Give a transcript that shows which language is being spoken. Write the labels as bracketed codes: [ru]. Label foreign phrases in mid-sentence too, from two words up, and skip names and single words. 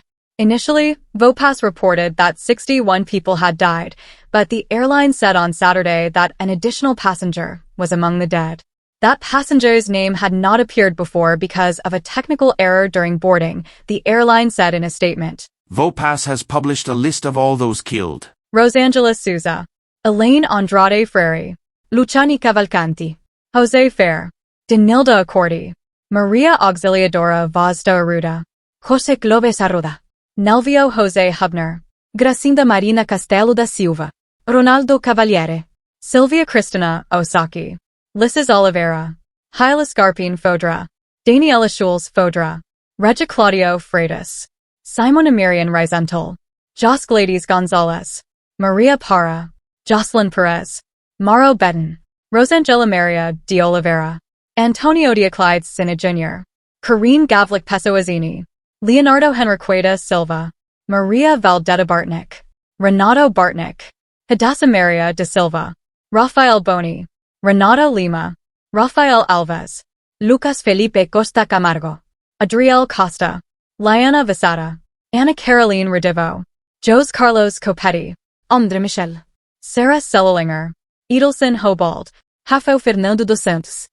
[en] Initially, Voepass reported that 61 people had died, but the airline said on Saturday that an additional passenger was among the dead. That passenger's name had not appeared before because of a technical error during boarding, the airline said in a statement. Voepass has published a list of all those killed. Rosângela Souza, Elaine Andrade Freire, Luciani Cavalcanti, José Fer, Denilda Accordi, Maria Auxiliadora Vaz da Arruda, José Clovis Arruda, Nelvio José Hubner, Gracinda Marina Castelo da Silva, Ronaldo Cavaliere, Silvia Cristina Osaki, Lisses Oliveira, Hyla Scarpine Fodra, Daniela Schulz Fodra, Regia Claudio Freitas, Simona Miriam Reisental, Jos Gladys Gonzalez, Maria Parra, Jocelyn Perez, Mauro Betten, Rosângela Maria de Oliveira, Antonio Dioclides Sina Jr., Karine Gavlik Pessoazzini, Leonardo Henriqueta Silva, Maria Valdetta Bartnik, Renato Bartnik, Hadassah Maria de Silva, Rafael Boni, Renato Lima, Rafael Alves, Lucas Felipe Costa Camargo, Adriel Costa, Liana Visada, Ana Caroline Redivo, Jose Carlos Copetti, Andre Michel, Sarah Sellelinger, Edelson Hobald, Rafo Fernando dos Santos,